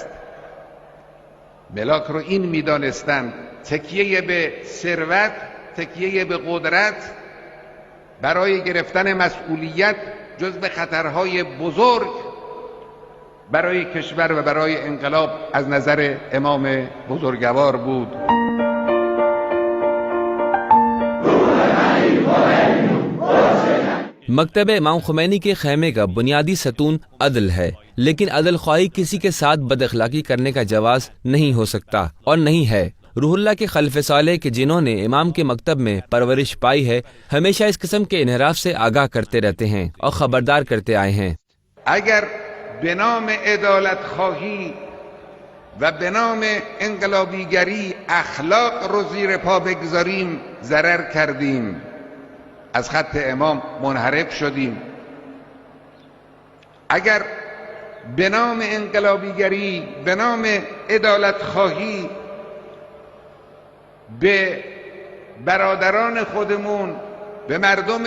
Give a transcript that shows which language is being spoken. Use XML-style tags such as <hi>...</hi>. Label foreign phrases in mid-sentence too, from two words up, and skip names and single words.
<fa>ملاک رو این میدانستند، تکیه به ثروت، تکیه به قدرت برای گرفتن مسئولیت جزو خطرهای بزرگ برای کشور و برای انقلاب از نظر امام بزرگوار بود.</fa> <ur>مکتب امام خمینی کے خیمے کا بنیادی ستون عدل ہے، لیکن عدل خواہی کسی کے ساتھ بداخلاقی کرنے کا جواز نہیں ہو سکتا اور نہیں ہے. روح اللہ کے خلیفہ صالح کے جنہوں نے امام کے مکتب میں پرورش پائی ہے، ہمیشہ اس قسم کے انحراف سے آگاہ کرتے رہتے ہیں اور خبردار کرتے آئے ہیں.</ur> <fa>اگر به نام عدالت خواهی و به نام انقلابیگری اخلاق رو زیر پا بگذاریم ضرر کردیم، از خط امام منحرف شدیم. اگر به نام انقلابیگری، به نام عدالت خواهی به برادران خودمون، به مردم</fa>